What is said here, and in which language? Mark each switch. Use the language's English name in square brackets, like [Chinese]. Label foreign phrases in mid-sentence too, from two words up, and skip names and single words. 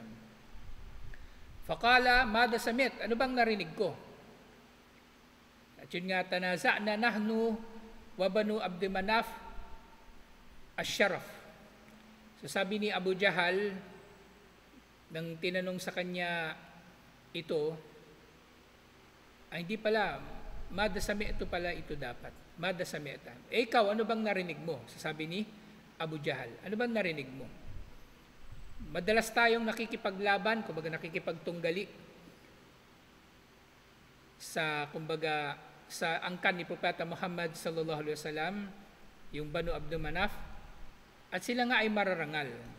[Arabic] فقال ماذا سمعت, [Filipino] ano bang narinig ko? At yun nga, [Arabic] تنازعنا نحن وبنو عبد مناف الشرف. [Filipino] So sabi ni Abu Jahal, nang tinanong sa kanya ito, ay hindi pala, madasami ito pala ito dapat. [Arabic] Madasami'ta. [Filipino] Ikaw, ano bang narinig mo? Sasabi ni Abu Jahal, ano bang narinig mo? Madalas tayong nakikipaglaban, kumbaga nakikipagtunggali sa, kumbaga, sa angkan ni Propeta Muhammad [Arabic] صلى الله عليه وسلم, [Filipino] yung Banu Abd Manaf, at sila nga ay mararangal.